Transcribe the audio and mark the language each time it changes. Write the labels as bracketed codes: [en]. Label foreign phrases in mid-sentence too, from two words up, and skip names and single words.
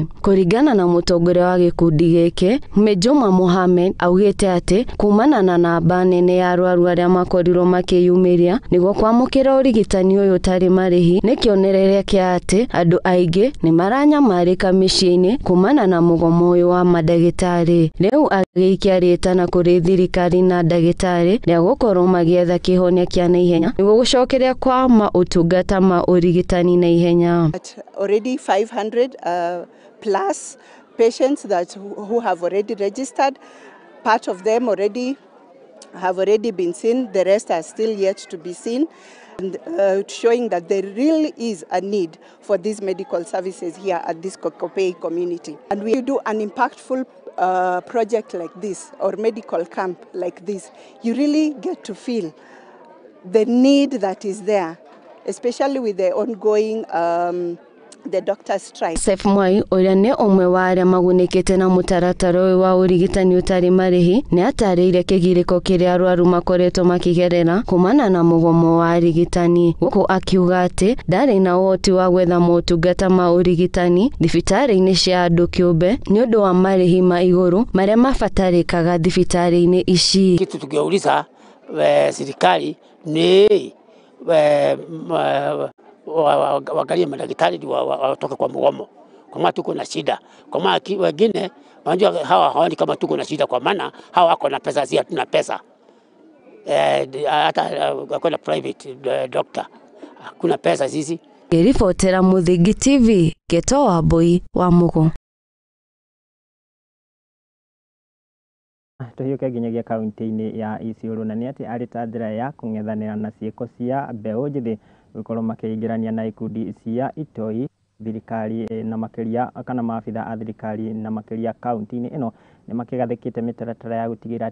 [ki] Kuringana na mutongoria wa gikundi giki Mejuma Mohamed augite ati kumana na namba nene ya arwaru aria makorirwo makiyumiria niguo kwamukira urigitani urigitani uyu utari marihi ni kionereria kia ati andu aingi ni maranyamarika miciini kumana na mugomo uyu wa madagitari. Riu agiikia ritana kuri thirikari na ndagitari ria gukorwo magietha kihonia kia naihenya niguo gucokeria kwa mautungata ma urigitani na ihenya. [en] Already 500 plus patients who have already registered. Part of them have already been seen, the rest are still yet to be seen, and showing that there really is a need for these medical services here at this Kokopei community. And we do an impactful project like this, or medical camp like this, you really get to feel the need that is there, especially with the ongoing the doctor strike. [ki] Sef Mwai uria ni umwe wa aria magunikite na mutaratara uyu wa urigitani utari marihi ni atarĩire kĩgirĩko kĩrĩa arwaru makoretwo makigerera kumana na mugomo wa arigitani, guku akiuga ati ndarĩ na ũhoti wa gwetha motungata ma urigitani thibitarĩ-inĩ cia andũ kĩũmbe ni ũndũ wa marihi ma igũrũ marĩa mabatarĩkaga thibitarĩ-inĩ ici. [sw] Kitu tungeuliza serikali ni wagalie madaktari watoke kwa mgomo, kwa maana tuko na shida. Kwa maana wengine wanajua hawa haoni kama tuko na shida, kwa maana hawa wako na pesa, sisi hatuna pesa. Hata kuna [en] private doctor [sw] hakuna pesa sisi. [ki] Ripotera Muthingi TV, Geto wa Boy wa Mugo. Tuhiuke nginyagia kaunti-inĩ ya Isiolo na nĩ atĩ arĩ ta njĩra ya kũng'ethanĩra na ciĩko cia mbeũ njĩthĩ gũkorwo makĩingĩrania na ikundi cia itoi, thirikari na makĩria kana maabitha a thirikari na makĩria kaunti-inĩ ĩno nĩ makĩgathĩkĩte mĩtaratara ya gũtigĩrĩra